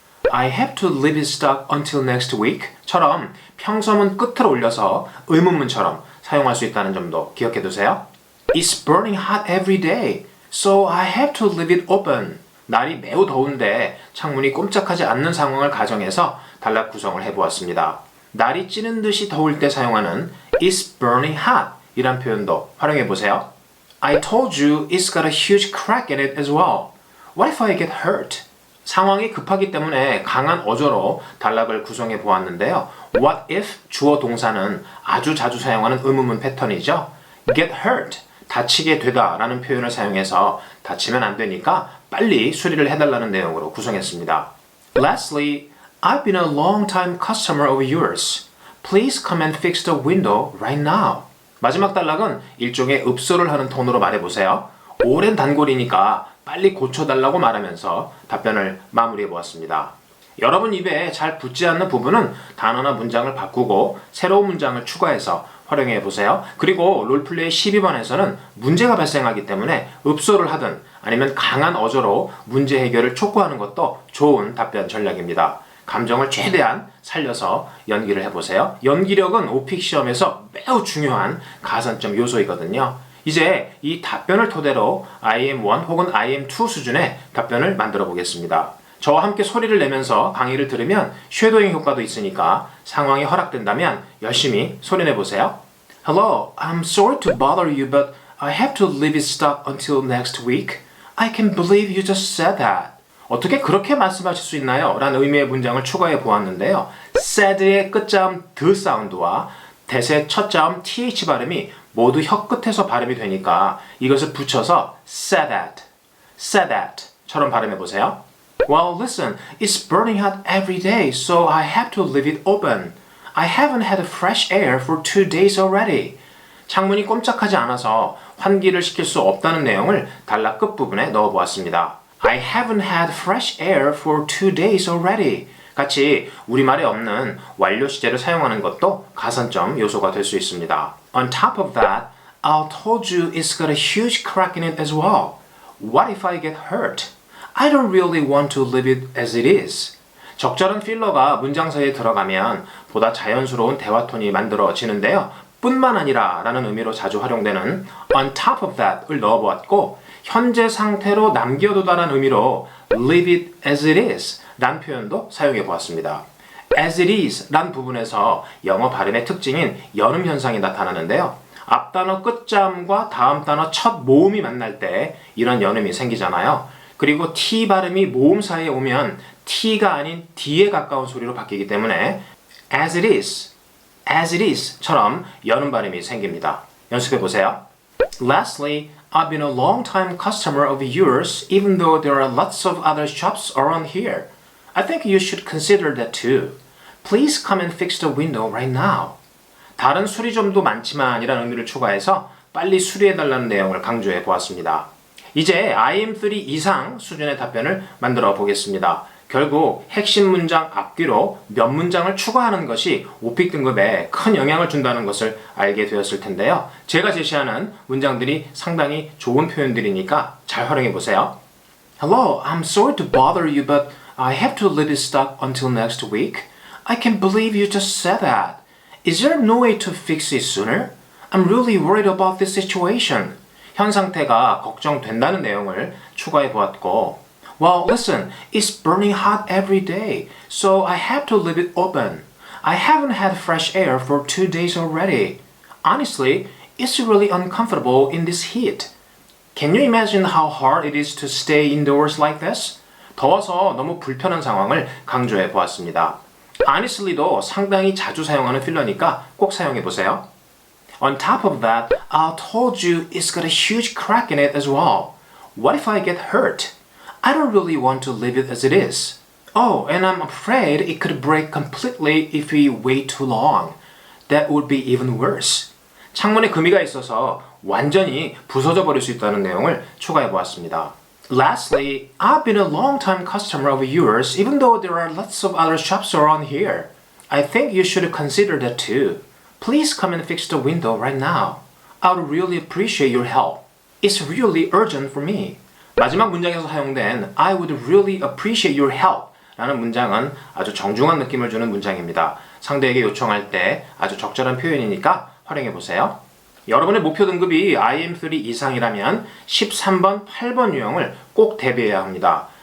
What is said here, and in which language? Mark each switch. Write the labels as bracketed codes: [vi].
[en] I have to leave it stock until next week [ko] 처럼 평서문 끝을 올려서 의문문처럼 사용할 수 있다는 점도 기억해 두세요. [en] It's burning hot every day, so I have to leave it open. [ko] 날이 매우 더운데 창문이 꼼짝하지 않는 상황을 가정해서 단락 구성을 해보았습니다. 날이 찌는 듯이 더울 때 사용하는 [en] It's burning hot [ko] 이란 표현도 활용해 보세요. [en] I told you it's got a huge crack in it as well. What if I get hurt? [ko] 상황이 급하기 때문에 강한 어조로 단락을 구성해 보았는데요. [en] What if [ko] 주어 동사는 아주 자주 사용하는 의문문 패턴이죠. [en] Get hurt, [ko] 다치게 되다 라는 표현을 사용해서 다치면 안 되니까 빨리 수리를 해달라는 내용으로 구성했습니다. [en] Lastly, I've been a long-time customer of yours. Please come and fix the window right now. [ko] 마지막 단락은 일종의 읍소를 하는 톤으로 말해보세요. 오랜 단골이니까 빨리 고쳐달라고 말하면서 답변을 마무리해 보았습니다. 여러분 입에 잘 붙지 않는 부분은 단어나 문장을 바꾸고 새로운 문장을 추가해서 활용해 보세요. 그리고 롤플레이 12번에서는 문제가 발생하기 때문에 읍소를 하든 아니면 강한 어조로 문제 해결을 촉구하는 것도 좋은 답변 전략입니다. 감정을 최대한 살려서 연기를 해보세요. 연기력은 오픽 시험에서 매우 중요한 가산점 요소이거든요. 이제 이 답변을 토대로 IM1 혹은 IM2 수준의 답변을 만들어 보겠습니다. 저와 함께 소리를 내면서 강의를 들으면 쉐도잉 효과도 있으니까 상황이 허락된다면 열심히 소리내 보세요. [en] Hello, I'm sorry to bother you, but I have to leave it stuck until next week. I can't believe you just said that. [ko] 어떻게 그렇게 말씀하실 수 있나요? 라는 의미의 문장을 추가해 보았는데요. said의 끝자음 드 사운드와 대세 첫 자음 th 발음이 모두 혀 끝에서 발음이 되니까 이것을 붙여서 [en] said that [ko] 처럼 발음해 보세요. [en] Well, listen, it's burning hot every day, so I have to leave it open. I haven't had fresh air for 2 days already. [ko] 창문이 꼼짝하지 않아서 환기를 시킬 수 없다는 내용을 단락 끝부분에 넣어 보았습니다. [en] I haven't had fresh air for 2 days already. [ko] 같이 우리말에 없는 완료 시제를 사용하는 것도 가산점 요소가 될 수 있습니다. [en] On top of that, I told you it's got a huge crack in it as well. What if I get hurt? I don't really want to leave it as it is. [ko] 적절한 필러가 문장 사이에 들어가면 보다 자연스러운 대화 톤이 만들어지는데요. 뿐만 아니라 라는 의미로 자주 활용되는 [en] on top of that [ko] 을 넣어보았고 현재 상태로 남겨두다라는 의미로 [en] leave it as it is [ko] 란 표현도 사용해 보았습니다. [en] as it is [ko] 란 부분에서 영어 발음의 특징인 연음 현상이 나타나는데요. 앞 단어 끝자음과 다음 단어 첫 모음이 만날 때 이런 연음이 생기잖아요. 그리고 T 발음이 모음 사이에 오면 T가 아닌 D에 가까운 소리로 바뀌기 때문에 [en] as it is [ko] 처럼 연음 발음이 생깁니다. 연습해 보세요. [en] Lastly, I've been a long-time customer of yours even though there are lots of other shops around here. I think you should consider that too. Please come and fix the window right now. [ko] 다른 수리점도 많지만 이라는 의미를 추가해서 빨리 수리해달라는 내용을 강조해 보았습니다. 이제 IM3 이상 수준의 답변을 만들어 보겠습니다. 결국 핵심 문장 앞뒤로 몇 문장을 추가하는 것이 오픽 등급에 큰 영향을 준다는 것을 알게 되었을 텐데요. 제가 제시하는 문장들이 상당히 좋은 표현들이니까 잘 활용해 보세요. [en] Hello, I'm sorry to bother you, but I have to leave it stuck until next week. I can't believe you just said that. Is there no way to fix it sooner? I'm really worried about this situation. [ko] 현 상태가 걱정된다는 내용을 추가해 보았고, [en] Well, listen, it's burning hot every day, so I have to leave it open. I haven't had fresh air for 2 days already. Honestly, it's really uncomfortable in this heat. Can you imagine how hard it is to stay indoors like this? [ko] 더워서 너무 불편한 상황을 강조해 보았습니다. Honestly도 상당히 자주 사용하는 필러니까 꼭 사용해 보세요. [en] On top of that, I told you it's got a huge crack in it as well. What if I get hurt? I don't really want to leave it as it is. Oh, and I'm afraid it could break completely if we wait too long. That would be even worse. [ko] 창문에 금이가 있어서 완전히 부서져 버릴 수 있다는 내용을 추가해 보았습니다. Lastly, I've been a long-time customer of yours even though there are lots of other shops around here. I think you should consider that too. Please come and fix the window right now. I would really appreciate your help. It's really urgent for me. 마지막 문장에서 사용된 [en] I would really appreciate your help [ko] 라는 문장은 아주 정중한 느낌을 주는 문장입니다. 상대에게 요청할 때 아주 적절한 표현이니까 활용해 보세요. 여러분의 목표 등급이 IM3 이상이라면 13번, 8번 유형을 꼭 대비해야 합니다.